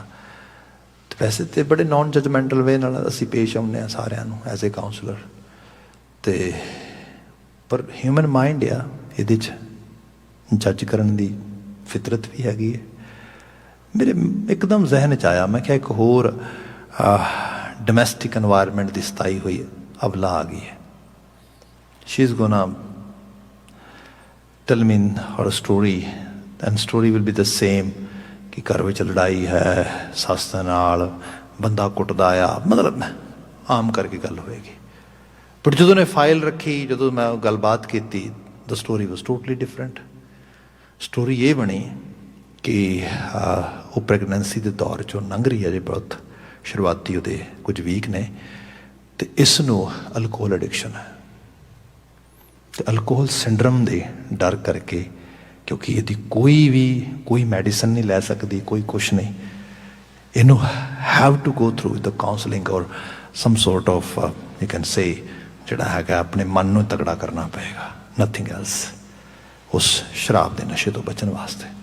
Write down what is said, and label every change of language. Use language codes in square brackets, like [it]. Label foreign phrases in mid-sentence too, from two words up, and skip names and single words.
[pa] ਤੇ ਵੈਸੇ ਤਾਂ ਬੜੇ [en] non judgmental way [pa] ਨਾਲ ਅਸੀਂ ਪੇਸ਼ ਆਉਂਦੇ ਹਾਂ ਸਾਰਿਆਂ ਨੂੰ [en] as a counsellor, [pa] ਤੇ ਪਰ [en] human mind [pa] ਆ, ਇਹਦੇ 'ਚ ਜੱਜ ਕਰਨ ਦੀ ਫਿਤਰਤ ਵੀ ਹੈਗੀ ਹੈ। ਮੇਰੇ ਇੱਕਦਮ ਜ਼ਿਹਨ 'ਚ ਆਇਆ, ਮੈਂ ਕਿਹਾ ਇੱਕ ਹੋਰ [en] domestic environment [pa] ਦੀ ਸਤਾਈ ਹੋਈ ਅਬਲਾ ਆ ਗਈ ਹੈ। [en] She is gonna tell me her story, and story will be the same [pa] ਕਿ ਘਰ ਵਿੱਚ ਲੜਾਈ ਹੈ, ਸੱਸ ਦੇ ਨਾਲ, ਬੰਦਾ ਕੁੱਟਦਾ ਆ, ਮਤਲਬ ਆਮ ਕਰਕੇ ਗੱਲ ਹੋਏਗੀ। ਬਟ ਜਦੋਂ ਨੇ ਫਾਈਲ ਰੱਖੀ, ਜਦੋਂ ਮੈਂ ਗੱਲਬਾਤ ਕੀਤੀ, [en] the story was totally different. [pa] ਸਟੋਰੀ ਇਹ ਬਣੀ ਕਿ ਉਹ ਪ੍ਰੈਗਨੈਂਸੀ ਦੇ ਦੌਰ 'ਚੋਂ ਲੰਘ ਰਹੀ ਹੈ, ਜੇ ਬਹੁਤ ਸ਼ੁਰੂਆਤੀ ਉਹਦੇ ਕੁਝ ਵੀਕ ਨੇ, ਤੇ ਇਸ ਨੂੰ [en] alcohol addiction [pa] ਹੈ। ਤੇ [en] alcohol syndrome [pa] ਦੇ ਡਰ ਕਰਕੇ, ਕਿਉਂਕਿ ਇਹਦੀ ਕੋਈ ਮੈਡੀਸਨ ਨਹੀਂ ਲੈ ਸਕਦੀ, ਕੋਈ ਕੁਛ ਨਹੀਂ, ਇਹਨੂੰ [en] have to go through the counselling or some sort of you can say [pa] ਜਿਹੜਾ ਹੈਗਾ ਆਪਣੇ ਮਨ ਨੂੰ ਤਗੜਾ ਕਰਨਾ ਪਏਗਾ, [en] nothing else, [pa] ਉਸ ਸ਼ਰਾਬ ਦੇ ਨਸ਼ੇ ਤੋਂ ਬਚਣ ਵਾਸਤੇ।